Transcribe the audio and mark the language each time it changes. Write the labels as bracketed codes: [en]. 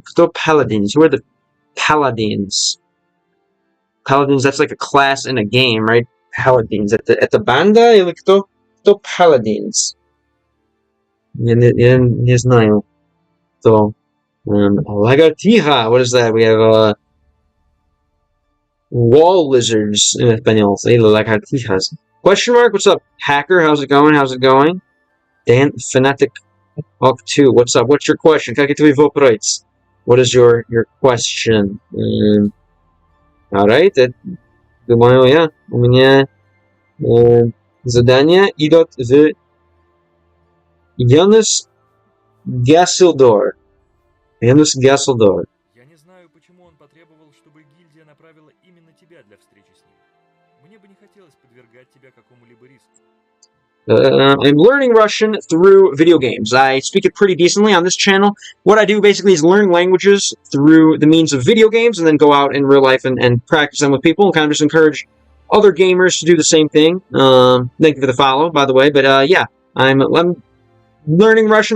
[en] Кто Paladins? Who are the Paladins? Paladins, that's like a class in a game, right? Paladins. At the banda? [ru] Или кто Paladins? Я не знаю. Кто? Lagartija. [en] What is that? We have wall lizards in español. Lagartijas. Question mark? What's up? Hacker, how's it going? Dan Fanatic Up 2. What's up? What's your question? [ru] Как твой вопрос? [en] What is your question? Alright. [ru] Думаю, я. У меня задание идет в Янус Гасселдор. Я не знаю, почему он потребовал, чтобы гильдия направила именно тебя для встречи с ним. Мне бы не хотелось подвергать тебя какому-либо риску. [en] I'm learning Russian through video games. I speak it pretty decently on this channel. What I do basically is learn languages through the means of video games and then go out in real life and practice them with people and kind of just encourage other gamers to do the same thing. Thank you for the follow, by the way. But yeah, I'm learning Russian.